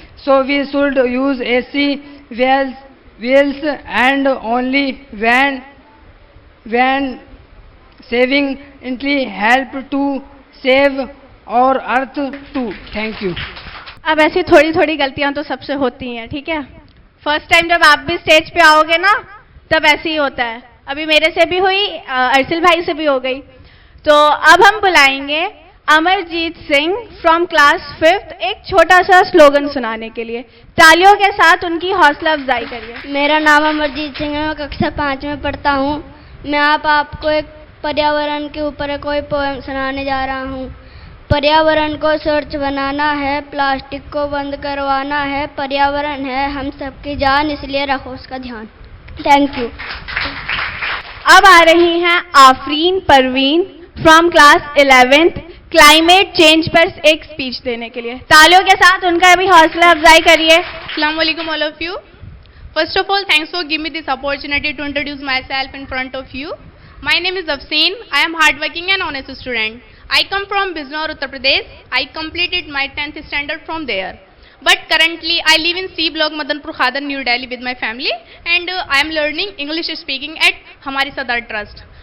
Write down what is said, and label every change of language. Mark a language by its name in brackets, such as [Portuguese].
[English] So we should use AC wheels and only when saving it help to save our earth too. Thank you. [Hindi] अब ऐसी थोड़ी थोड़ी गलतियां तो सबसे होती हैं, ठीक है। फर्स्ट टाइम जब आप भी स्टेज पे आओगे ना, तब ऐसे ही होता है। अभी मेरे से भी हुई, अर्सिल भाई से भी हो गई। तो अब हम बुलाएंगे Amarjeet Singh from class 5th एक छोटा सा स्लोगन सुनाने के लिए। तालियों के साथ उनकी हौसला अफजाई करिए। मेरा नाम अमरजीत सिंह है, मैं कक्षा 5 में पढ़ता हूँ। मैं आपको एक पर्यावरण के ऊपर कोई पोएम सुनाने जा रहा हूँ। पर्यावरण को स्वच्छ बनाना है, प्लास्टिक को बंद करवाना है, पर्यावरण है हम सबकी जान, इसलिए रखो उसका ध्यान। [English] Thank you. [Hindi] अब आ रही हैं Afreen Parveen from class 11th climate change पर एक स्पीच देने के लिए। तालियों के साथ उनका भी हौसला अफजाई करिए। [English] Assalamu alaikum all of you. First of all, thanks for giving me this opportunity to introduce myself in front of you. My name is Afseen. I am hardworking and honest student. I come from Bijnor, Uttar Pradesh. I completed my 10th standard from there. But currently I live in C block, Madanpur Khadar, New Delhi with my family, and I am learning English speaking at Hamari Sadar Trust.